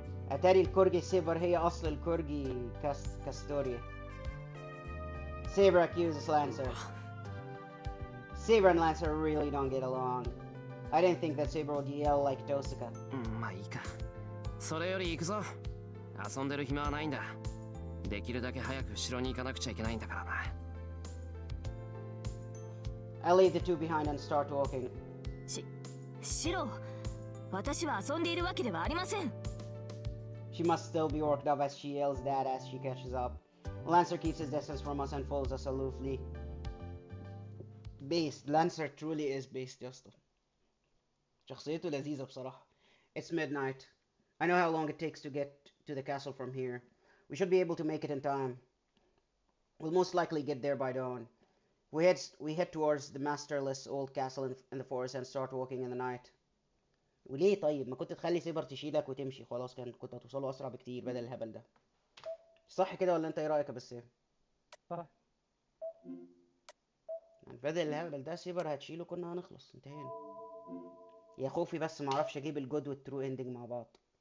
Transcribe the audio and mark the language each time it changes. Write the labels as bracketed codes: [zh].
[ar] أتاري الكورجي سيبر هي أصل الكورجي كاستوريا. [en] Saber accuses Lancer. Saber and Lancer really don't get along. I didn't think that Saber would yell like Tosaka. [ja] まあいいか。それより行くぞ。遊んでる暇はないんだ。できるだけ早く城に行かなくちゃいけないんだからな。 [en] I leave the two behind and start walking. [ja] シロ、私は遊んでいるわけではありません。 [en] She must still be worked up as she yells that as she catches up. Lancer keeps his distance from us and follows us aloofly. Based. Lancer truly is based [ar] يا اسطى. شخصيته لذيذة بصراحة. [en] It's midnight. I know how long it takes to get to the castle from here. We should be able to make it in time. We'll most likely get there by dawn. We head towards the masterless old castle in the forest and start walking in the night. [ar] وليه طيب ما كنت تخلي سيبر تشيلك وتمشي خلاص كنت هتوصلوا اسرع بكتير بدل الهبل ده. صح كده ولا انت ايه رايك يا بسام؟ صح. يعني بدل الهبل ده سيبر هتشيله كنا هنخلص انتهينا. يا خوفي بس ما اعرفش اجيب الجود والترو اندنج مع بعض.